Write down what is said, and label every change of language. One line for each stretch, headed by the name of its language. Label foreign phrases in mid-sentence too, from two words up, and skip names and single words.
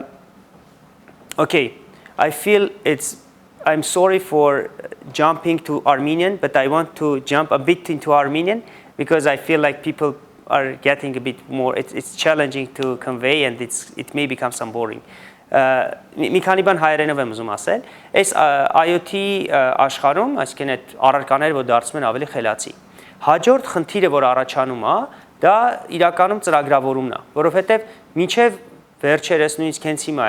English: Okay, I'm sorry for jumping to Armenian, but I want to jump a bit into Armenian because I feel like people are getting a bit more, it's challenging to convey and it may become some boring.
Armenian: Մի քանի բան հայերենով եմ ուզում ասել, այս IoT աշխարհում, այսինքն այդ առարկաները, որ դարձում են ավելի խելացի։ Հաջորդ խնդիրը, որ առաջանում է, դա իրականում ծրագրավորումն է, որովհետև մինչև վերջերս նույնիսկ հենց հիմա